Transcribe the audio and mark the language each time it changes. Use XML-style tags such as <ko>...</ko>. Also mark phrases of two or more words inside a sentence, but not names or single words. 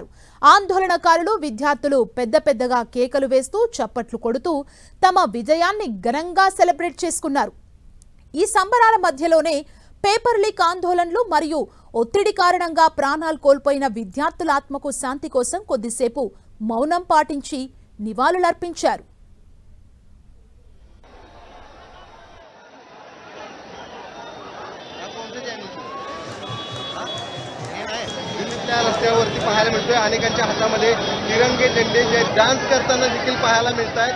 <te>ఆందోళనకారులు, విద్యార్థులు పెద్దగా కేకలు వేస్తూ చప్పట్లు కొడుతూ తమ విజయాన్ని ఘనంగా సెలబ్రేట్ చేసుకున్నారు. ఈ సంబరాల మధ్యలోనే పేపర్ లీక్ ఆందోళనలు మరియు ఒత్తిడి కారణంగా ప్రాణాలు కోల్పోయిన విద్యార్థుల ఆత్మకు శాంతి కోసం కొద్దిసేపు మౌనం పాటించి నివాళులర్పించారు.</te> <mr>रस्त्यावरती पाहायला मिळतोय. अनेकांच्या हातामध्ये तिरंगे झेंडे जे डान्स करताना देखील पाहायला मिळत आहेत.</mr>